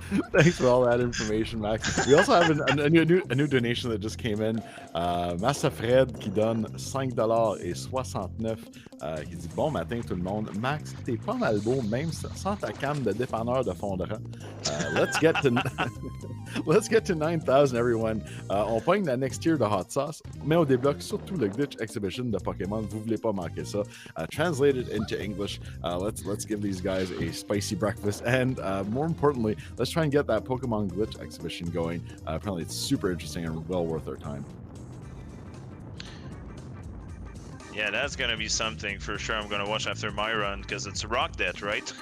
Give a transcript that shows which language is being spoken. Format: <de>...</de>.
<en>Thanks for all that information, Max. We also have a new donation that just came in.</en> <fr>Massa Fred qui donne 5,69 $, qui dit bon matin tout le monde. Max, t'es pas mal beau, même sans ta canne de dépanneur de fond de rang.</fr> <en>Let's get to 9,000 everyone.</en> <fr>On pogne la</fr> <en>next tier</en> <fr>de</fr> <en>hot sauce,</en> <fr>mais on débloque surtout le glitch exhibition de Pokémon. Vous voulez pas manquer ça.</fr> <en>Translated into English. Let's give these guys a spicy breakfast, and more importantly, let's try and get that Pokemon glitch exhibition going. Apparently, it's super interesting and well worth our time. Yeah, that's gonna be something for sure. I'm gonna watch after my run because it's Rock Death, right?</en>